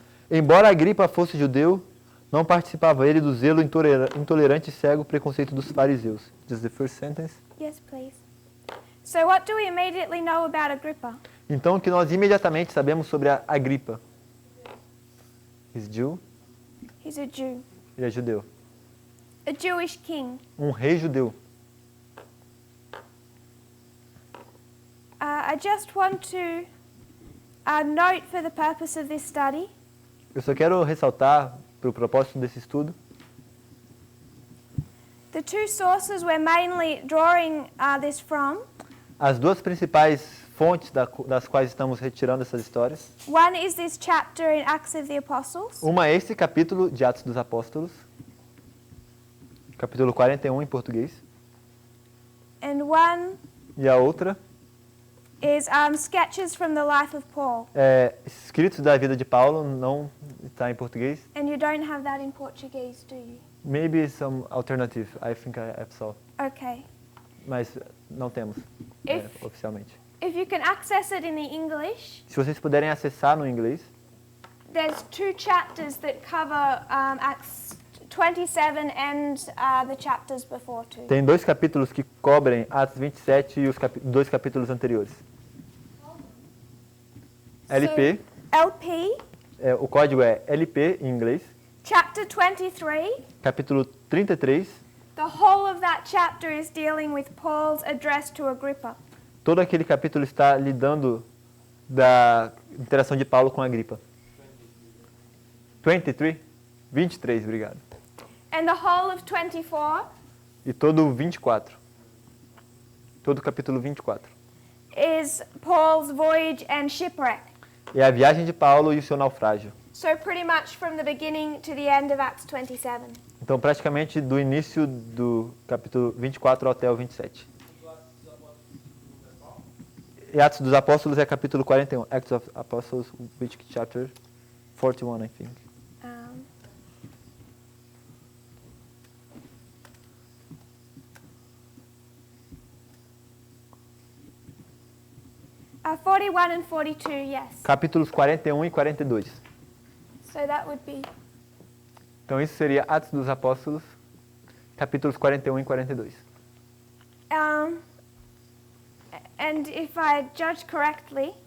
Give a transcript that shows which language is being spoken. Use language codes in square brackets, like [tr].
[pt] Embora Agripa fosse judeu, não participava ele do zelo intolerante e cego preconceito dos fariseus. [en] Just the first sentence. Yes, please. So what do we immediately know about Agrippa? [pt] Então, o que nós imediatamente sabemos sobre a Agripa? [en] He's Jew. He's a Jew, [pt] Ele é judeu. [en] a Jewish king. [pt] Um rei judeu. [en] I just want to note for the purpose of this study [pt] Eu só quero ressaltar, para o propósito desse estudo, [en] the two sources we're mainly drawing this from. [pt] as duas principais fontes das quais estamos retirando essas histórias. [en] One is this chapter in Acts of the Apostles, [pt] Uma é esse capítulo de Atos dos Apóstolos, capítulo 41 em português. [en] and one [pt] E a outra [en] is sketches from the life of Paul. [pt] é escritos da vida de Paulo, não está em português. [en] And you don't have that in Portuguese, do you? Maybe some alternative, I think I saw. Okay. [pt] Mas não temos [en] If- [pt] oficialmente. [en] If you can access it in the English, [pt] Se vocês puderem acessar no inglês, [en] there's 2 chapters that cover Acts 27 and the chapters before too. [pt] tem 2 capítulos que cobrem Atos 27 e os 2 capítulos anteriores. [en] LP, [pt] LP, o código é LP em inglês, [en] chapter 23. [pt] capítulo 33. [en] The whole of that chapter is dealing with Paul's address to Agrippa. [pt] Todo aquele capítulo está lidando da interação de Paulo com Agripa. 23? 23, obrigado. [en] And the whole of 24 [pt] E todo o 24. Todo o capítulo 24. [en] is Paul's voyage and shipwreck. [pt] É a viagem de Paulo e o seu naufrágio. [en] So pretty much from the beginning to the end of Acts 27. [pt] Então, praticamente do início do capítulo 24 até o 27. E Atos dos Apóstolos é capítulo 41. [en] Acts of Apostles, which chapter? 41, I think. 41 and 42, yes. [pt] Capítulos 41 e 42. [en] So that would be [pt] Então, isso seria Atos dos Apóstolos, capítulos 41 e 42. [en] and if I judge correctly,